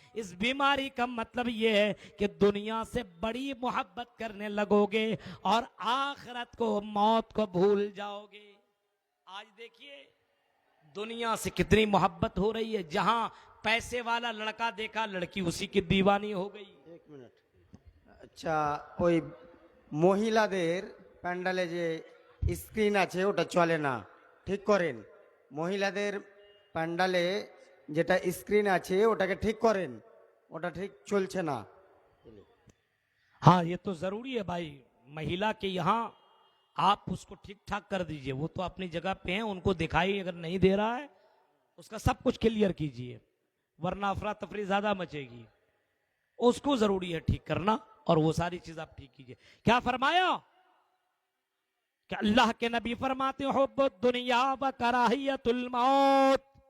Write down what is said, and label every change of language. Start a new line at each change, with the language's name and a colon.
Hindi: इस बीमारी का मतलब यह है कि दुनिया से बड़ी मोहब्बत करने लगोगे और आखिरत को, मौत को भूल जाओगे। आज देखिए दुनिया से कितनी मोहब्बत हो रही है। जहां पैसे वाला लड़का देखा लड़की उसी की दीवानी हो गई। एक मिनट,
Bangla: আচ্ছা ওই মহিলাদের প্যান্ডালে যে স্ক্রিন আছে ওটা চলে না, ঠিক করেন। মহিলাদের প্যান্ডালে যেটা স্ক্রিন আছে ওটাকে ঠিক করেন, ওটা ঠিক চলছে না।
Hindi: हाँ ये तो जरूरी है भाई, महिला के यहाँ आप उसको ठीक ठाक कर दीजिए। वो तो अपनी जगह पे हैं, उनको दिखाई अगर नहीं दे रहा है उसका सब कुछ क्लियर कीजिए, वरना अफरा तफरी ज्यादा मचेगी। उसको जरूरी है ठीक करना और वो सारी चीज आप ठीक कीजिए। क्या फरमाया कि अल्लाह के नबी फरमाते हो दुनिया व कराहियतुल मौत।